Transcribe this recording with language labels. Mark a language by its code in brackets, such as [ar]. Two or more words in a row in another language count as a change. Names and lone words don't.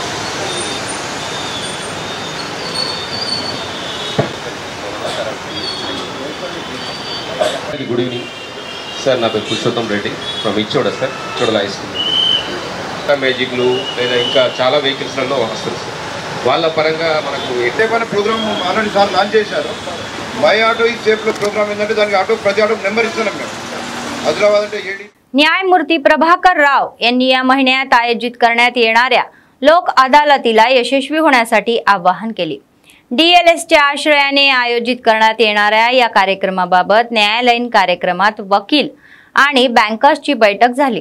[en] good evening sir, [te] నా పేరు పురుషోత్తం రెడ్డి ఫ్రమ్ ఇచ్చోడ సార్, ఇచ్చోడల [en] high school. [te] మ్యాజిక్లు లేదా ఇంకా చాలా వెహికల్స్లలో వస్తుంది సార్. వాళ్ళ పరంగా మనకు ఎట్టే ప్రోగ్రామ్ ఆల్రెడీ సార్ లాంచ్ చేశారు. మై ఆటో ఈ సేఫ్లో ప్రోగ్రామ్ ఏంటంటే దానికి ఆటో ప్రతి ఆటో నెంబర్ ఇస్తున్నాం మేము. ఆదిలాబాద్ అంటే ఏడి. [mr] न्यायमूर्ती प्रभाकर राव यांनी या महिन्यात आयोजित करण्यात येणाऱ्या लोक अदालतीला यशस्वी होण्यासाठी आवाहन केले. डीएलएसच्या आश्रयाने आयोजित करण्यात येणाऱ्या या कार्यक्रमाबाबत न्यायालयीन कार्यक्रमात वकील आणि बँकर्सची बैठक झाली.